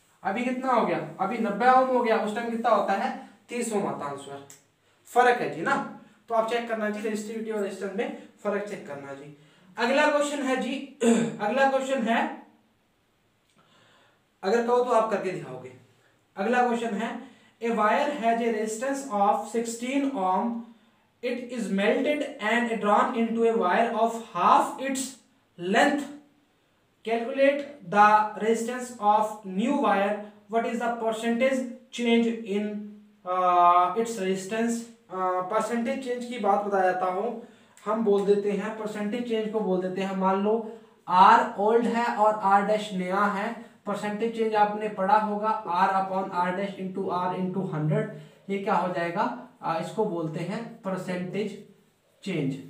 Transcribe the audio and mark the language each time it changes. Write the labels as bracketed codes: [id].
[hi] अभी कितना हो गया, अभी 90 ओम हो गया, उस टाइम कितना होता है 30 ओम आता आंसर। फर्क है जी ना, तो आप चेक करना जी रेजिस्टिविटी और रेजिस्टेंस में फर्क चेक करना जी। अगला क्वेश्चन है जी, अगला क्वेश्चन है, अगर कहो तो आप करके दिखाओगे। अगला क्वेश्चन है [en] A wire has a resistance of 16 ohm, it is melted and drawn into a wire of half its length, calculate the resistance of new wire, what is the percentage change in its resistance। [hi] Percentage change की बात बता जाता हूं, हम बोल देते हैं percentage change को बोल देते हैं, मान लो R ओल्ड है और R डैश नया है, परसेंटेज चेंज आपने पढ़ा होगा R upon R dash into R into 100, ये क्या हो जाएगा इसको बोलते हैं परसेंटेज चेंज।